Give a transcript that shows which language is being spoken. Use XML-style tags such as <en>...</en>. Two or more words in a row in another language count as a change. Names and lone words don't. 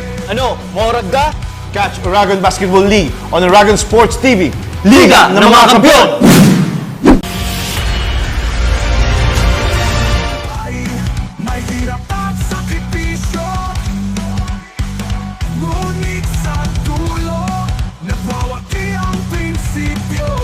<bik>Ano, maurad ka?</bik> <en>Catch Oragon Basketball League on Oragon Sports TV.</en> <tl>Liga ng mga Kampiyon! May hirap at sakripisyo, ngunit sa dulo nagwawagi ang prinsipyo.</tl>